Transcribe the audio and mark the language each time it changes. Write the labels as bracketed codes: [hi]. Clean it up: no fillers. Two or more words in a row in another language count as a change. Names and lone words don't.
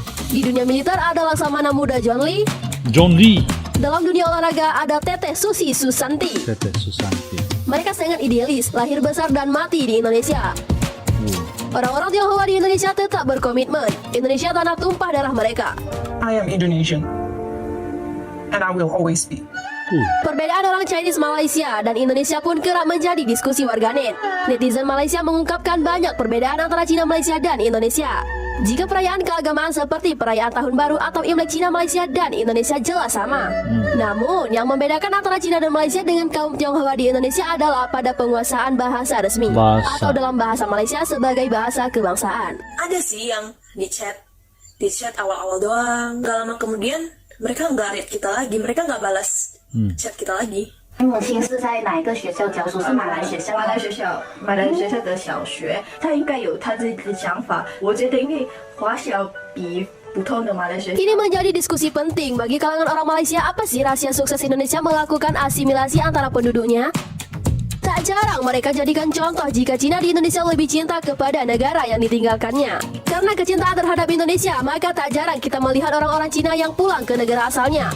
[id] Di dunia militer ada Laksamana Muda John Lee. John Lee. Dalam dunia olahraga ada Teteh Susi Susanti. Teteh Susanti. Mereka sangat idealis, lahir besar dan mati di Indonesia. Orang-orang Tionghoa di Indonesia tetap berkomitmen. Indonesia tanah tumpah darah mereka. [en] I am Indonesian, and I will always be. [id] Perbedaan orang Chinese Malaysia dan Indonesia pun kerap menjadi diskusi warganet. Netizen Malaysia mengungkapkan banyak perbedaan antara Cina Malaysia dan Indonesia. Jika perayaan keagamaan seperti perayaan Tahun Baru atau Imlek, Cina Malaysia dan Indonesia jelas sama. Namun, yang membedakan antara Cina dan Malaysia dengan kaum Tionghoa di Indonesia adalah pada penguasaan bahasa resmi atau dalam bahasa Malaysia sebagai bahasa kebangsaan. Ada sih yang di chat awal-awal doang, gak lama kemudian mereka nggak read kita lagi, mereka nggak balas chat kita lagi. [zh] 母亲是在哪一个学校教书？是马来学校。马来学校的小学，他应该有他自己的想法。我觉得因为华小比普通的马来学校。 [id] Ini menjadi diskusi penting bagi kalangan orang Malaysia. Apa sih rahasia sukses Indonesia melakukan asimilasi antara penduduknya? Tak Tak jarang mereka jadikan contoh jika Cina di Indonesia lebih cinta kepada negara yang ditinggalkannya. Karena kecintaan terhadap Indonesia, maka tak jarang kita melihat orang-orang Cina yang pulang ke negara asalnya.